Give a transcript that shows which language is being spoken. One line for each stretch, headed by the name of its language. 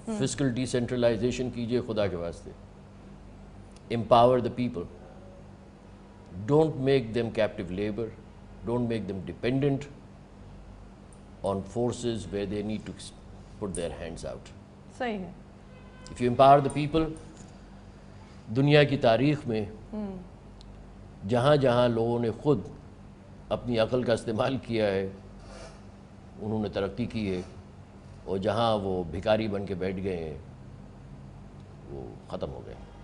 Urdu: Fiscal D centralisation کیجئے خدا کے واسطے.
English: Empower the people. Don't make them captive labour. Don't make them dependent on forces where they need to put their hands out.
Urdu: صحیح ہے.
English: If you empower the people,
Urdu: دنیا کی تاریخ میں جہاں جہاں لوگوں نے خود اپنی عقل کا استعمال کیا ہے انہوں نے ترقی کی ہے، اور جہاں وہ بھکاری بن کے بیٹھ گئے ہیں وہ ختم ہو گئے.